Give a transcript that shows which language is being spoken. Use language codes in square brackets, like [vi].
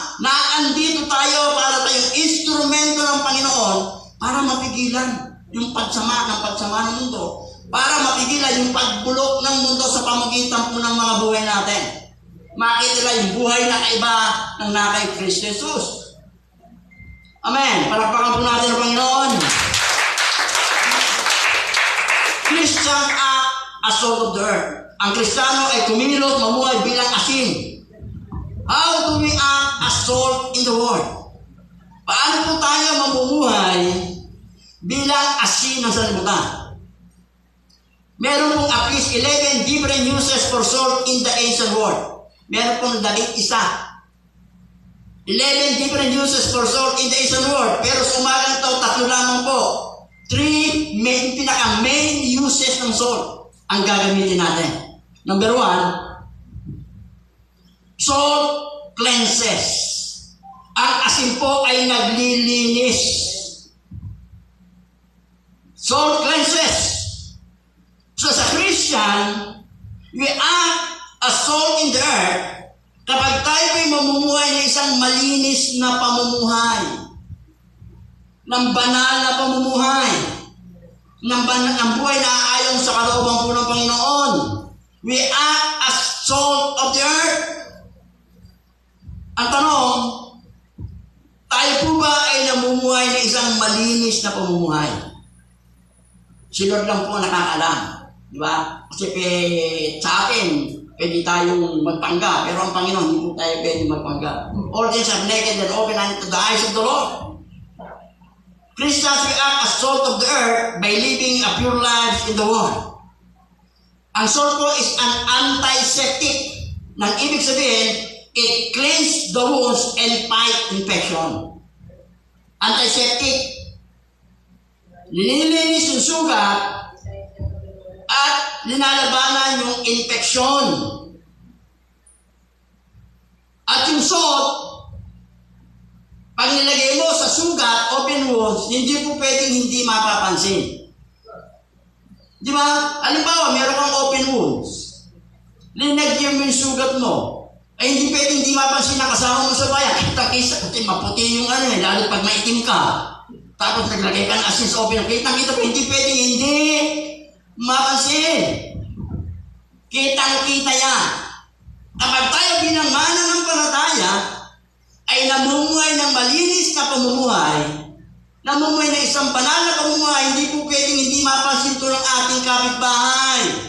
[tl] Naandito tayo para tayong instrumento ng Panginoon para mapigilan yung pagsama ng mundo. Para mapigilan yung pagbulok ng mundo sa pamagitan po ng mga buhay natin. Makita nila yung buhay na kaiba ng nakay Kristo Jesus. Amen. Palakpakan po natin ang Panginoon. [en] Christian act as salt of the earth. [tl] Ang Kristiyano ay kumilos, mamuhay bilang asin. [en] How do we act as salt in the world? [tl] Paano po tayo mamumuhay bilang asin ng sanlibutan? Meron pong [en] at least 11 different uses for salt in the ancient world. Meron pong 11. 11 different uses for salt in the ancient world. [tl] Pero sa umagang ito, 3 lamang po. 3 pinaka-main uses ng salt ang gagamitin natin. [en] Number 1, salt cleanses. [tl] Ang asin po ay naglilinis. [en] Salt cleanses. [tl] So sa Christian, [en] we act as salt in the earth [tl] kapag tayo ay mamumuhay ng isang malinis na pamumuhay, ng banal na pamumuhay, ng buhay na aayon sa kalooban po ng Panginoon. [en] We act as salt of the earth. [tl] Ang tanong, tayo po ba ay namumuhay ng isang malinis na pamumuhay? Si Lord lang po nakakaalam. Di ba? Kasi sa atin, pwede tayong magpanggap. Pero ang Panginoon, hindi po tayo pwede magpanggap. [en] All things are naked and open unto the eyes of the Lord. Christians, we act as salt of the earth by living a pure life in the world. Ang salt po is an antiseptic. [tl] Nang ibig sabihin, [en] it cleans the wounds and fight infection. [tl] Antiseptic. Linilinis yung sugat at linalabanan yung infection. At yung salt, pag nilagay mo sa sugat, [en] open wounds, [tl] hindi po pwedeng hindi mapapansin. Di ba? Halimbawa, meron kang open wounds. Linagyan mo yung sugat mo. Ay hindi pwedeng hindi mapansin na kasama mo sa bayan. Kita-kisa, kasi maputi yung lalo pag maitim ka. Tapos naglagay ka ng asin sa open. Kita-kita po, hindi pwedeng hindi mapansin. Kitang-kita yan. Kapag tayo bilang mananampalataya, ay namumuhay ng malinis na pamumuhay, namumuhay ng isang banal na pamumuhay, hindi po pwedeng hindi mapansin ito ng ating kapitbahay.